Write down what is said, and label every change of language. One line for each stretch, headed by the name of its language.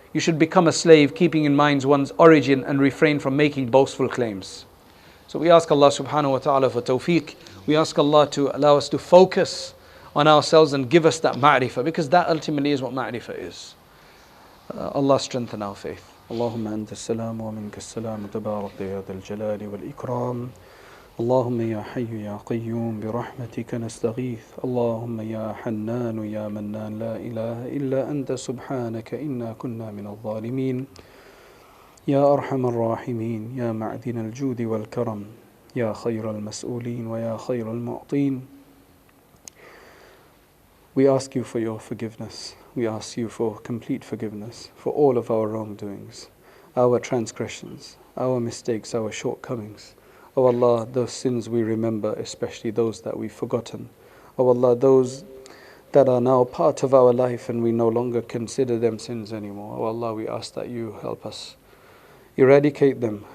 English: You should become a slave, keeping in mind one's origin and refrain from making boastful claims. So we ask Allah subhanahu wa ta'ala for tawfiq. We ask Allah to allow us to focus on ourselves and give us that ma'rifah, because that ultimately is what ma'rifah is. Allah strengthen our faith.
Arabic: اللهم أنت السلام ومنك السلام تبارك يا ذا الجلال والإكرام اللهم يا حي يا قيوم برحمتك نستغيث اللهم يا حنان يا منان لا إله إلا أنت سبحانك إنا كنا من الظالمين يا أرحم الراحمين يا معدن الجود والكرم يا خير المسؤولين ويا خير المعطين.
English: We ask you for your forgiveness. We ask you for complete forgiveness for all of our wrongdoings, our transgressions, our mistakes, our shortcomings. O Allah, those sins we remember, especially those that we've forgotten. O Allah, those that are now part of our life and we no longer consider them sins anymore. O Allah, we ask that you help us eradicate them.